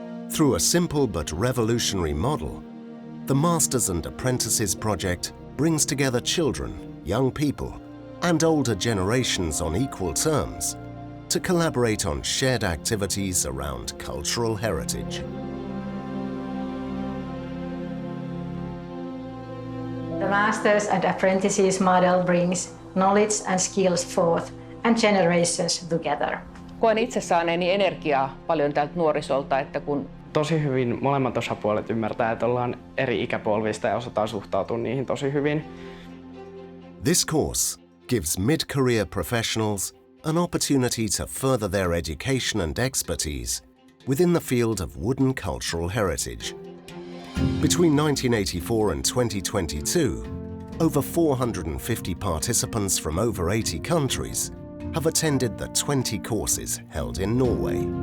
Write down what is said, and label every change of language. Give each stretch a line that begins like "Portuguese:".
English: Through a simple but revolutionary model, the Masters and Apprentices project brings together children, young people, and older generations on equal terms to collaborate on shared activities around cultural heritage. The Masters and Apprentices model brings knowledge and skills forth and generations together.
Finnish: Koen itse saaneeni energiaa paljon tältä nuorisolta, että kun tosi hyvin molemmat osapuolet ymmärtää, että ollaan eri ikäpolvista ja osataan suhtautua niihin tosi hyvin.
English: This course gives mid-career professionals an opportunity to further their education and expertise within the field of wooden cultural heritage. Between 1984 and 2022, over 450 participants from over 80 countries have attended the 20 courses held in Norway.